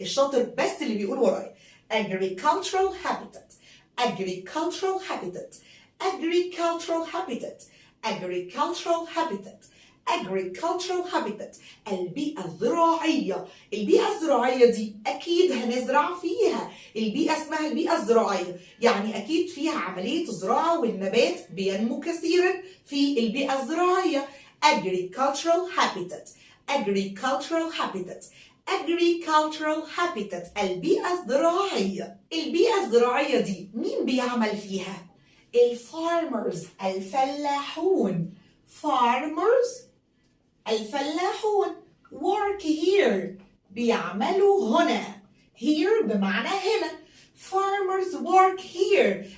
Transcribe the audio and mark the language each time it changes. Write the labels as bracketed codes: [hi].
[ar] الشاطر بس اللي بيقول ورايا [en] agricultural habitat agricultural habitat agricultural habitat agricultural habitat agricultural habitat. [ar] البيئة الزراعية. البيئة الزراعية دي أكيد هنزرع فيها، البيئة اسمها البيئة الزراعية، يعني أكيد فيها عملية زراعة والنبات بينمو كثيرا في البيئة الزراعية. [en] agricultural habitat agricultural habitat agricultural habitat [ar] البيئة الزراعية. البيئة الزراعية دي مين بيعمل فيها؟ الفارمرز الفلاحون. farmers الفلاحون. [en] work here [ar] بيعملوا هنا. here بمعنى هنا. [en] farmers work here.